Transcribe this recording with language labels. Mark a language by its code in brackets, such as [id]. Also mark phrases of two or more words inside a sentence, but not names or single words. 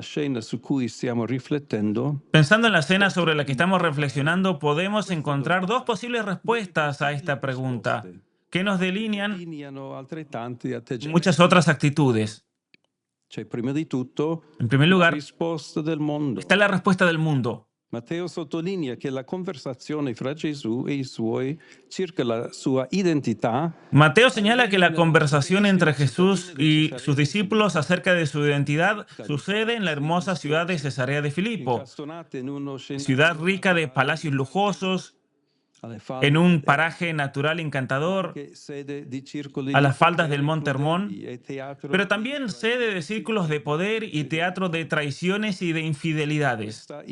[es] Pensando en la escena sobre la que estamos reflexionando, podemos encontrar dos posibles respuestas a esta pregunta que nos delinean muchas otras actitudes. En primer lugar, está la respuesta del mundo. [it] Matteo sottolinea che la conversazione fra Gesù e i suoi circa la sua identità. [es] Mateo señala que la conversación entre Jesús y sus discípulos acerca de su identidad sucede en la hermosa ciudad de Cesarea de Filipo, ciudad rica de palacios lujosos, en un paraje natural encantador, a las faldas del Monte Hermón, pero también sede de círculos de poder y teatro de traiciones y de infidelidades.